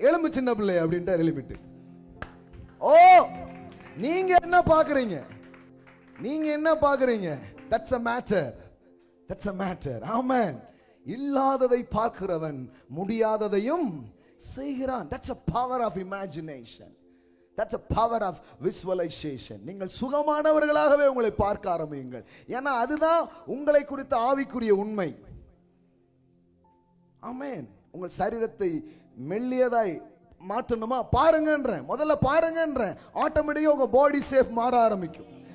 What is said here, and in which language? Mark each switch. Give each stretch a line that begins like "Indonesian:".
Tamil: எழும்பு சின்ன பிள்ளை அப்படின்ட்டு எழுப்பிட்டு. ஓ, நீங்க என்ன பாக்குறீங்க? நீங்க என்ன பாக்குறீங்க?
English: That's a matter. That's a matter.
Tamil: Amen. இல்லாததை பார்க்கிறவன் முடியாததையும் செய்கிறான்.
English: That's a power of imagination. That's a power of visualization.
Tamil: நீங்கள் சுகமானவர்களாகவே உங்களை பார்க்க ஆரம்பியுங்கள். ஏன்னா அதுதான் உங்களை குறித்த ஆவிக்குரிய உண்மை. ஆமென். உங்கள் சரீரத்தை மெல்லியதாய் மாற்றணுமா? பாருங்கன்றேன். முதல்ல பாருங்கன்றேன். ஆட்டோமேட்டிக்கா உங்க பாடி ஷேப் மாற ஆரம்பிக்கும்.